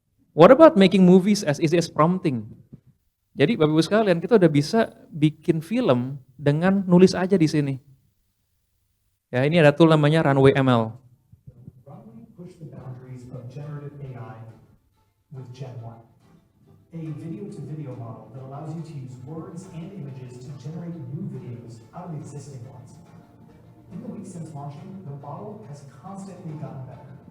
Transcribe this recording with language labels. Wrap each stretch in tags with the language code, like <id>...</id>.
<en>What about making movies as easy as prompting?</en> <id>Jadi Bapak Ibu sekalian, kita udah bisa bikin film dengan nulis aja di sini. Ya, ini ada tool namanya Runway ML.</id> <en>Runway push the boundaries of generative AI with Gen 1, a video-to-video model that allows you to use words and images to generate new videos out of existing ones. In the weeks since launching, the model has constantly gotten better.</en>